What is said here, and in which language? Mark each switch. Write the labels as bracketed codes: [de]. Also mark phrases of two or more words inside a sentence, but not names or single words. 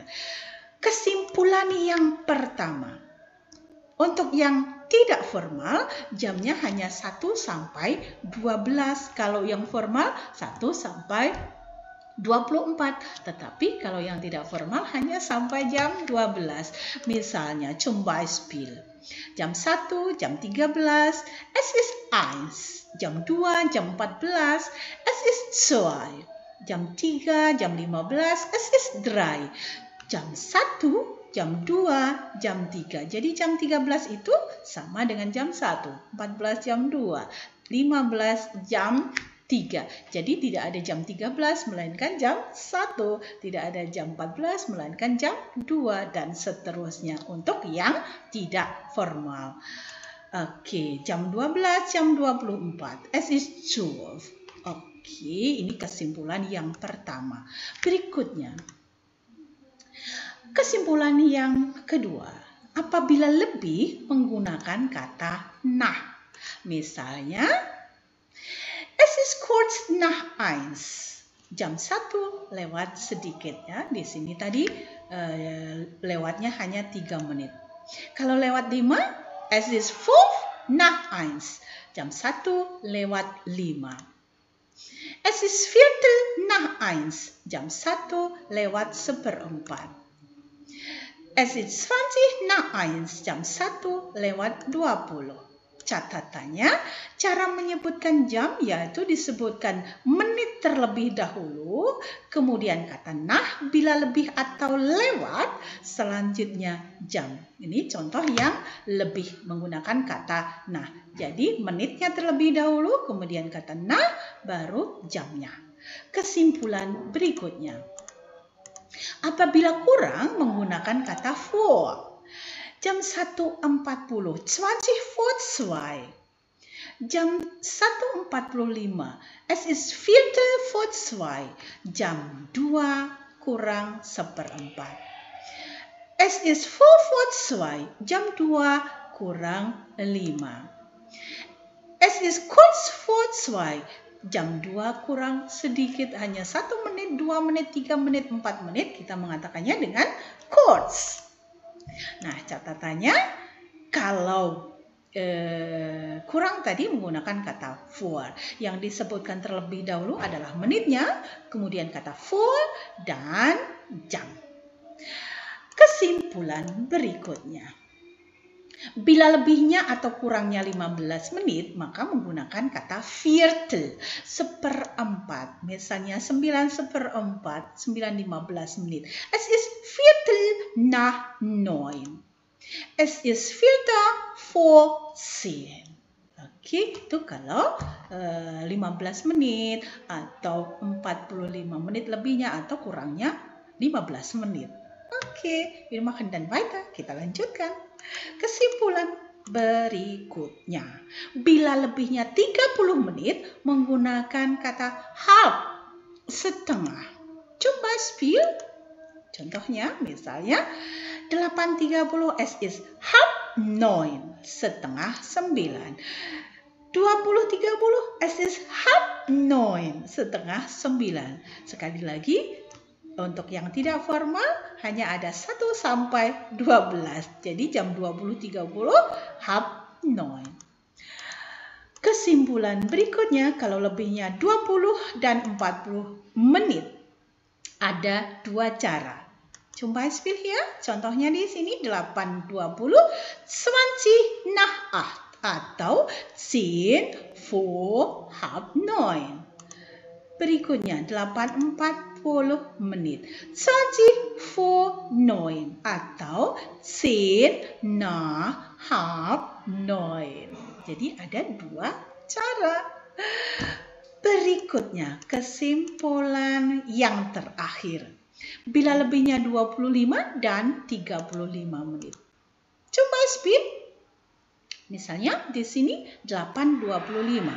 [id] Kesimpulan yang pertama, untuk yang tidak formal, jamnya hanya 1 sampai 12. Kalau yang formal, 1 sampai 24. Tetapi kalau yang tidak formal, hanya sampai jam 12. Misalnya, [de] zum Beispiel, [id] jam 1, jam 13, [de] es ist 1. [id] Jam 2, jam 14, [de] es ist 2. [id] Jam 3, jam 15, [de] es ist 3. [id] Jam 1, jam 2, jam 3. Jadi jam 13 itu sama dengan jam 1. 14 jam 2. 15 jam 3. Jadi tidak ada jam 13 melainkan jam 1. Tidak ada jam 14 melainkan jam 2. Dan seterusnya untuk yang tidak formal. Oke, jam 12, jam 24. [de] Es ist 12. [id] Oke, ini kesimpulan yang pertama. Berikutnya, kesimpulan yang kedua, apabila lebih menggunakan kata nach. Misalnya, [de] es ist kurz nach 1. [id] Jam 1 lewat sedikit ya. Di sini tadi lewatnya hanya 3 menit. Kalau lewat 5, [de] es ist 5 nach 1. [id] Jam 1 lewat 5. [de] Es ist viertel nach 1. [id] Jam 1 lewat 1/4. [de] Es ist 20 nach 1, [id] jam 1 lewat 20. Catatannya, cara menyebutkan jam yaitu disebutkan menit terlebih dahulu, kemudian kata nach bila lebih atau lewat, selanjutnya jam. Ini contoh yang lebih menggunakan kata nach. Jadi menitnya terlebih dahulu, kemudian kata nach, baru jamnya. Kesimpulan berikutnya. Apabila kurang menggunakan kata vor. Jam 1.40, 20 vor 2. [de] Jam 1.45, es ist viertel vor 2. [id] Jam 2 kurang 1/4. [de] Es ist 5 vor 2. [id] Jam 2 kurang 5. [de] Es ist kurz vor 2. [id] Jam 2 kurang sedikit, hanya 1 menit, 2 menit, 3 menit, 4 menit, kita mengatakannya dengan kurz. Nah, catatannya kalau kurang tadi menggunakan kata vor. Yang disebutkan terlebih dahulu adalah menitnya, kemudian kata vor, dan jam. Kesimpulan berikutnya. Bila lebihnya atau kurangnya 15 menit, maka menggunakan kata viertel, 1/4. Misalnya 9/4, 9:15 menit. [de] Es ist viertel nach 9. Es ist viertel vor 10. [id] Oke, itu kalau 15 menit atau 45 menit lebihnya atau kurangnya 15 menit. Oke, [de] wir machen dann weiter. [id] Kita lanjutkan. Kesimpulan berikutnya. Bila lebihnya 30 menit menggunakan kata halb, setengah. [de] Zum Beispiel, [id] contohnya misalnya 8.30, [de] es ist halb 9, setengah 9. 20.30, es ist halb 9, [id] setengah 9. Sekali lagi, untuk yang tidak formal hanya ada 1 sampai 12. Jadi jam 20.30 halb 9. Kesimpulan berikutnya, kalau lebihnya 20 dan 40 menit, ada 2 cara. [de] Zum Beispiel hier, [id] contohnya di sini 8.20, 20 nach 8 atau 10 [de] vor halb [id] 9. Berikutnya 8.40 menit, 20 vor 9 atau 10 [de] nach halb [id] 9. Jadi ada 2 cara. Berikutnya kesimpulan yang terakhir. Bila lebihnya 25 dan 35 menit. [de] Zum Beispiel, [id] misalnya di sini 8.25.